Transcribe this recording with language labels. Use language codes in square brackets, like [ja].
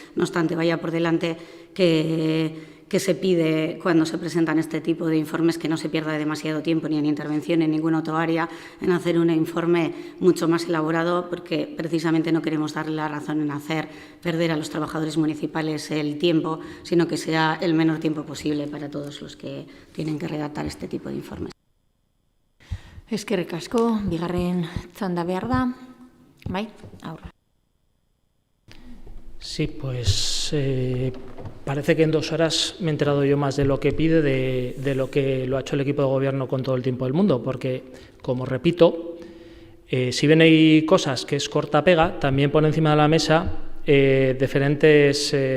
[es] No obstante, vaya por delante que se pide cuando se presentan este tipo de informes que no se pierda demasiado tiempo ni en intervención en ninguna otra área en hacer un informe mucho más elaborado, porque precisamente no queremos darle la razón en hacer perder a los trabajadores municipales el tiempo, sino que sea el menor tiempo posible para todos los que tienen que redactar este tipo de informes. [eu] Eskerrik asko, bigarren txanda behar da. Bai, aurra. [es] Sí, pues parece que en 2 horas me he enterado yo más de lo que pide de lo que lo ha hecho el equipo de gobierno con todo el tiempo del mundo, porque, como repito, si bien hay cosas que es corta pega, también pone encima de la mesa diferentes